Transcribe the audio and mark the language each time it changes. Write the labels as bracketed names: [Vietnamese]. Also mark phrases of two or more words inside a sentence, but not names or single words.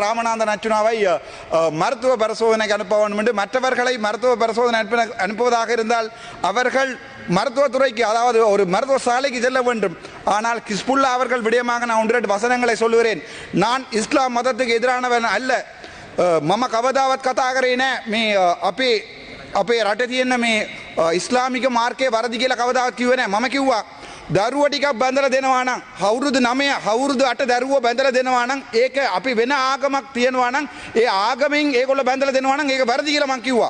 [Tamil] ராமநாதன் அர்ச்சுனாவை மருத்துவ பரிசோதனைக்கு அனுப்ப வேண்டும் என்று. மற்றவர்களை மருத்துவ பரிசோதனை அனுப்புவதாக இருந்தால் அவர்கள் மருத்துவத்துறைக்கு, அதாவது ஒரு மருத்துவ சாலைக்கு செல்ல வேண்டும். ஆனால் ஹிஸ்புல்லா அவர்கள் விடயமாக நான் 1-2 வசனங்களை சொல்லுகிறேன். நான் இஸ்லாம் மதத்துக்கு எதிரானவன் அல்ல. [Sinhala] මම කවදාවත් කතා කරේ නෑ මේ අපේ රටේ තියෙන මේ ඉස්ලාමික මාර්ගයේ වරදි කියලා කවදාවත් කිව්වේ නෑ. මම කිව්වා දරුවෝ ටිකක් බඳලා දෙනවා නම් අවුරුදු 9 අවුරුදු 8 දරුවෝ බඳලා දෙනවා නම් ඒක අපි වෙන ආගමක් තියනවා නම් ඒ ආගමෙන් ඒගොල්ලෝ බඳලා දෙනවා නම් ඒක වැරදි කියලා මම කිව්වා.